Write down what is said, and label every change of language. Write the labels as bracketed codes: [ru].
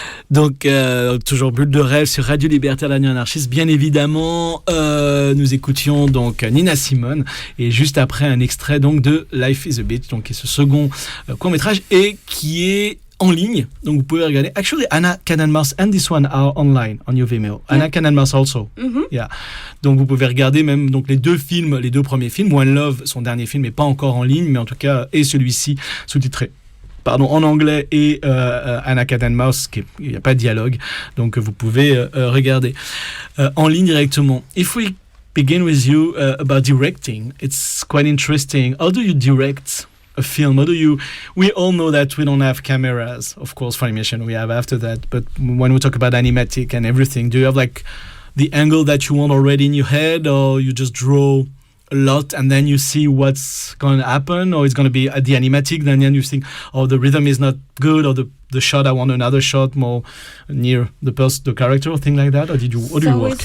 [fr] Donc, toujours Bulle de rêve sur Radio Libertaire, la nuit anarchiste. Bien évidemment, nous écoutions donc Nina Simone et juste après un extrait donc de Life is a Bitch, donc qui est ce second court-métrage et qui est en ligne. Donc, vous pouvez regarder. [en] Actually, Anna Can and Mouse and this one are online on your Vimeo. Yeah. Anna Can and Mouse also. Mm-hmm. Yeah. [fr] Donc, vous pouvez regarder même donc les deux premiers films. One Love, son dernier film, n'est pas encore en ligne, mais en tout cas, et celui-ci sous-titré en anglais et Anna Cat and Mouse, il n'y a pas de dialogue, donc vous pouvez regarder en ligne directement. [en] If we begin with you about directing, it's quite interesting. How do you direct a film? How do you? We all know that we don't have cameras, of course, for animation we have after that, but when we talk about animatic and everything, do you have like the angle that you want already in your head, or you just draw a lot and then you see what's going to happen, or it's going to be at the animatic, then you think, oh, the rhythm is not good, or the shot, I want another shot more near the character, or thing like that? Or do you work?